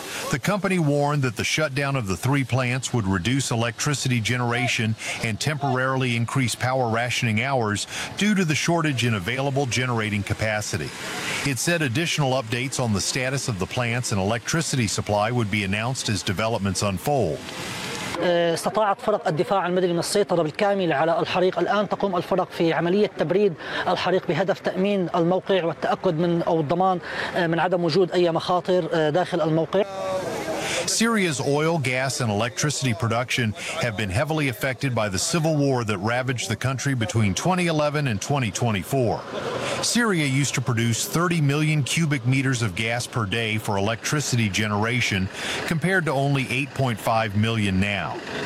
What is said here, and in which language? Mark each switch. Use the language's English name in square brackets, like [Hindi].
[English] The company warned that the shutdown of the three plants would reduce electricity generation and temporarily increase power rationing hours due to the shortage in available generating capacity. It said additional updates on the status of the plants and electricity supply would be announced as developments unfold. [Arabic] استطاعت فرق الدفاع المدني من السيطرة بالكامل على الحريق الآن تقوم الفرق في عملية تبريد الحريق بهدف تأمين الموقع والتأكد من أو الضمان من عدم وجود أي مخاطر داخل الموقع. [English] Syria's oil, gas, and electricity production have been heavily affected by the civil war that ravaged the country between 2011 and 2024. Syria used to produce 30 million cubic meters of gas per day for electricity generation, compared to only 8.5 million now.